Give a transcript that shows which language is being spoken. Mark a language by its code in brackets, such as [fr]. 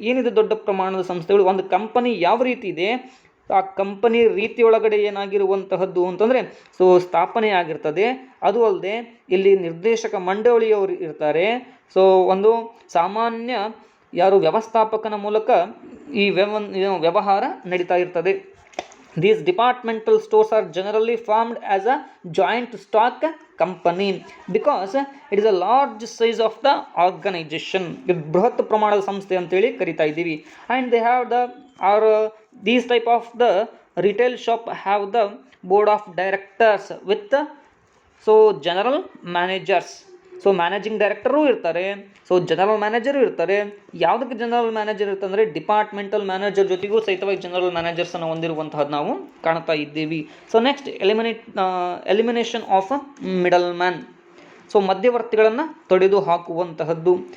[kn] ಏನಿದೆ ದೊಡ್ಡ ಪ್ರಮಾಣದ ಸಂಸ್ಥೆಗಳು? ಒಂದು ಕಂಪನಿ ಯಾವ ರೀತಿ ಇದೆ ಆ ಕಂಪನಿ ರೀತಿಯೊಳಗಡೆ ಏನಾಗಿರುವಂತಹದ್ದು ಅಂತಂದರೆ ಸೊ ಸ್ಥಾಪನೆ ಆಗಿರ್ತದೆ. ಅದು ಅಲ್ಲದೆ ಇಲ್ಲಿ ನಿರ್ದೇಶಕ ಮಂಡಳಿಯವರು ಇರ್ತಾರೆ. ಸೊ ಒಂದು ಸಾಮಾನ್ಯ ಯಾರು ವ್ಯವಸ್ಥಾಪಕನ ಮೂಲಕ ಈ ವ್ಯವಹಾರ ನಡೀತಾ ಇರ್ತದೆ. [en] These departmental stores are generally formed as a joint stock company because it is a large size of the organization. [kn] ಇದು ಬೃಹತ್ ಪ್ರಮಾಣದ ಸಂಸ್ಥೆ ಅಂತೇಳಿ ಕರಿತಾ ಇದ್ದೀವಿ. [en] And they have these type of the retail shop have the board of directors with general managers. [kn] So managing director ಇರ್ತಾರೆ, so general manager ಇರ್ತಾರೆ. ಯಾವುದಕ್ಕೆ ಜನರಲ್ ಮ್ಯಾನೇಜರ್ ಇರ್ತಂದರೆ ಡಿಪಾರ್ಟ್ಮೆಂಟಲ್ ಮ್ಯಾನೇಜರ್ ಜೊತೆಗೂ ಸಹಿತವಾಗಿ ಜನರಲ್ ಮ್ಯಾನೇಜರ್ಸನ್ನು ಹೊಂದಿರುವಂತಹದ್ದು ನಾವು ಕಾಣ್ತಾ ಇದ್ದೀವಿ. So [en] next elimination of middle man, [kn] so ಮಧ್ಯವರ್ತಿಗಳನ್ನು ತೊಡೆದು ಹಾಕುವಂತಹದ್ದು.